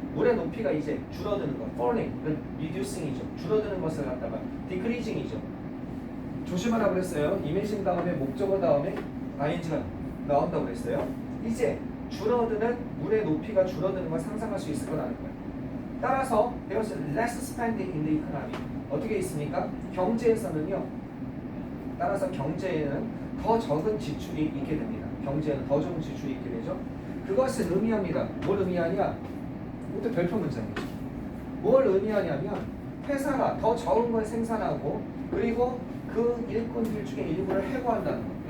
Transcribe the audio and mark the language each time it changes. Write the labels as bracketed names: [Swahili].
[Korean] 물의 높이가 이제 줄어드는 거, falling, reducing이죠. 줄어드는 것을 갖다가 decreasing이죠. 조심하라고 그랬어요. 이미징 다음에 목적어 다음에 ing가 나온다고 그랬어요. 이제 줄어드는 물의 높이가 줄어드는 걸 상상할 수 있을 거라는 거예요. 따라서 [English] there's less spending in the economy. [Korean] 어떻게 있습니까? 경제에서는요. 따라서 경제에는 더 적은 지출이 있게 됩니다. 경제에는 더 적은 지출이 있게 되죠. 그것은 의미합니다. 뭘 의미하냐? 이것도 별표 문장이죠. 뭘 의미하냐면 회사가 더 적은 걸 생산하고 그리고 그 일꾼들 중에 일부를 해고한다는 거.